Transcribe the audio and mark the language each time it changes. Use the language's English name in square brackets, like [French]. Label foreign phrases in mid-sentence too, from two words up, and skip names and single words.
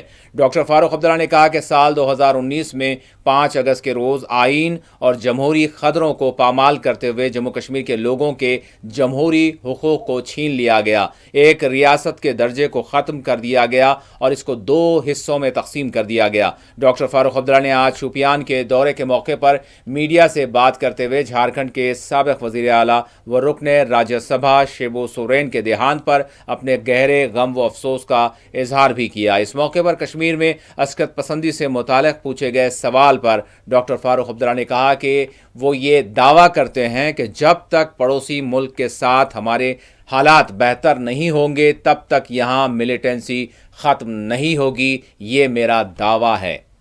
[Urdu] ڈاکٹر فاروق عبداللہ نے کہا کہ سال 2019 میں 5 اگست کے روز آئین اور جمہوری قدروں کو پامال کرتے ہوئے جموں کشمیر کے لوگوں کے جمہوری حقوق کو چھین لیا گیا، ایک ریاست کے درجے کو ختم کر دیا گیا اور اس کو 2 حصوں میں تقسیم کر دیا گیا۔ ڈاکٹر فاروق عبداللہ نے آج شوپیان کے دورے کے موقع پر میڈیا سے بات کرتے ہوئے جھارکھنڈ کے سابق وزیر اعلیٰ و رکن راجیہ سبھا شیبو سورین کے دیہانت پر اپنے گہرے غم و افسوس کا اظہار بھی کیا۔ اس موقع پر کشمیر میں عسکر پسندی سے متعلق پوچھے گئے سوال پر ڈاکٹر فاروق عبداللہ نے کہا کہ وہ یہ دعویٰ کرتے ہیں کہ جب تک پڑوسی ملک کے ساتھ ہمارے حالات بہتر نہیں ہوں گے تب تک یہاں ملیٹنسی ختم نہیں ہوگی، یہ میرا دعویٰ ہے۔